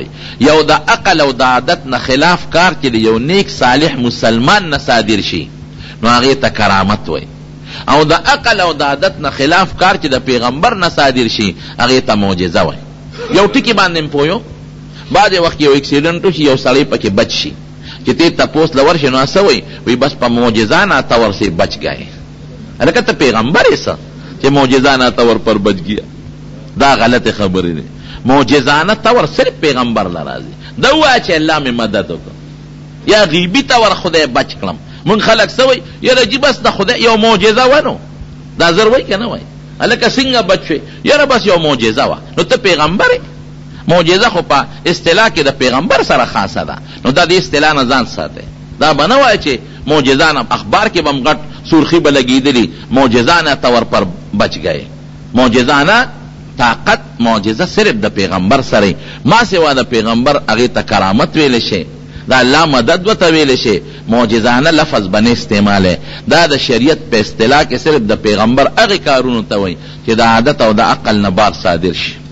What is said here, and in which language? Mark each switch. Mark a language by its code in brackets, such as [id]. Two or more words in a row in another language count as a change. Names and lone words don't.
[ps] یو د عقل او د عادت نه خلاف کار چې د یو نیک صالح مسلمان نه صادر شي نو هغې ته کرامت وایي، او د عقل او د عادت نه خلاف کار چې د پیغمبر نه صادر شي هغې ته معجزه وایي. یو ټکي باندې م پویو، بعضې وخت یو اکسیډنټ وشي یو سړی پکې بچ شي چې ته تپوس له ورشي نو څه وایي؟ وایي بس په معجزه [ur] ناتور سے بچ گئے. [ps] هلکه ته پیغمبر یې څه چې [ur] معجزانه طور پر بچ گیا؟ [ps] دا غلط خبرې دی. [ur] معجزانه طور [ps] صرف پیغمبر له راځي. دا ووایه چې الله مې مدد وکړه، یا غیبي طور خدای بچ کړم. مونږ خلک څه وایي؟ یاره جي بس د خدای یو معجزه وه نو دا زر وایي که نه وایي؟ هلکه څنګه بچ شوې؟ یاره بس یو معجزه وه. نو ته پیغمبر یې؟ معجزه خو په اصطلاح کې د پیغمبر سره خاصه ده. نو دا د اصطلاح نه ځان ساتئ. دا به نه وایي چې معجزانه اخبار کې به م غټ سرخی به لګېدلي [ur] معجزانه طور پر بچ گئے. [ps] معجزانه طاقت معجزه صرف د پیغمبر سره، ما سوا د پیغمبر هغې ته کرامت ویلی شي، د الله مدد ورته ویلی شي. معجزانه لفظ بنه استعمالی، دا د شریعت په اصطلاح کې صرف د پیغمبر هغې کارونو ته وایي چې د عادت او د عقل نه بار صادر شي.